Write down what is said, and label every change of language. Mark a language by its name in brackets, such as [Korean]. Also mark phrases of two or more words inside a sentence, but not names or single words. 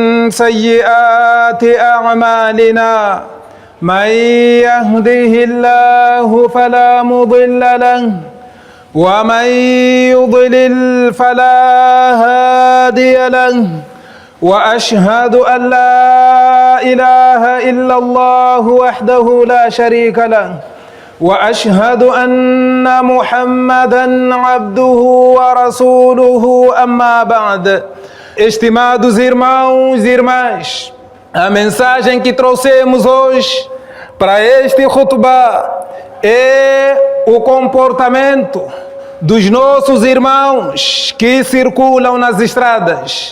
[Arabic] سيئات أعمالنا من يهده الله فلا مضل له ومن يضلل فلا هادي له وأشهد أن لا إله إلا الله وحده لا شريك له وأشهد أن محمدًا عبده ورسوله أما بعد. [Portuguese] Estimados irmãos e irmãs, a mensagem que trouxemos hoje para este khutbah é o comportamento dos nossos irmãos que circulam nas estradas.